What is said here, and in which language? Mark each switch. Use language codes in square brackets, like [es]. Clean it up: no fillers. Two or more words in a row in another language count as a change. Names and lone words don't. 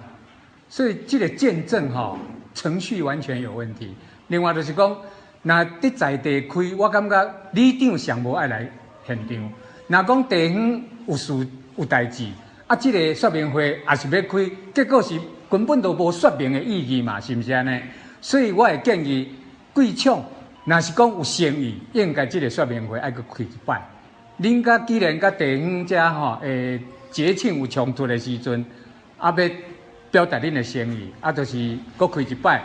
[nan] 所以这个见证吼，程序完全有问题。另外就是讲，那伫在地开，我感觉里长上无爱来现场。若讲地方有事有代志，这个说明会也是要开，结果是根本都无说明的意义嘛，是毋是安尼？所以我会建议贵厂，若是讲有诚意，应该这个说明会爱去开一摆。恁甲既然甲地方遮吼，节庆有冲突的时阵，要表达恁的诚意，就是搁开一摆。